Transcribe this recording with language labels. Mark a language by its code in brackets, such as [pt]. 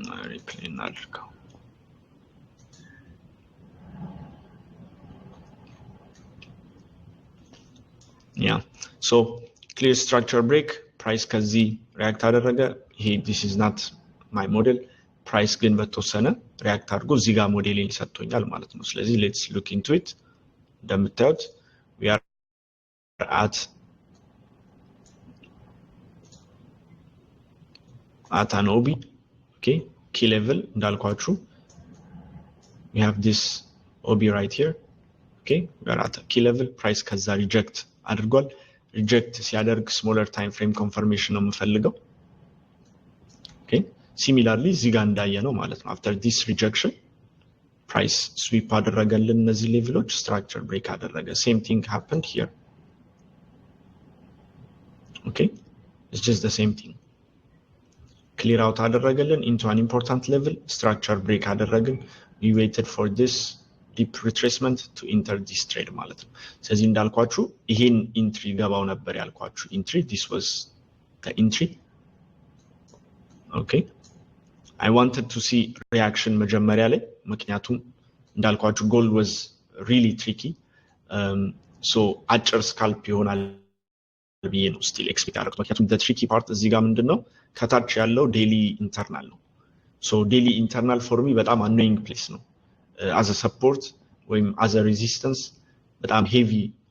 [en] Replay እናድርገው። So clear structure break, price ከዚህ react አደረገ። ይሄ this is not my model. [am] price ግን በተወሰነ react አድርጎ እዚህ ጋር ሞዴልን ሰጥቶኛል ማለት ነው። ስለዚህ let's look into it. [en] እንደምታዩት we are at an OB, okay, key level እንዳልኳችሁ we have this OB right here, okay, we are at a key level. price ከዛ reject አድርጓል። reject ሲያደርግ smaller time frame confirmation ነው የምፈልገው። okay, similarly እዚህ ጋር እንዳየነው ማለት ነው after this rejection price sweep አደረገልን እነዚህ ሌቭሎች structure break አደረገ። same thing happened here, okay, it's just the same thing. clear out አደረገልን into an important level, structure break አደረግን። we waited for this deep retracement to enter this trade ማለት ነው። ስለዚህ እንዳልኳችሁ ይሄን ኢንትሪ ገባው ነበር ያልኳችሁ ኢንትሪ this was the entry, okay. I wanted to see reaction መጀመሪያ ላይ ምክንያቱም እንዳልኳችሁ gold was really tricky, so አጭር ስካልፕ ይሆናል ብዬ ነው still expect አደረኩት። ምክንያቱም the tricky part እዚህ ጋር ምንድነው ከታች ያለው daily internal ነው። so daily internal for me በጣም annoying place ነው as a support ወይም as a resistance በጣም heavy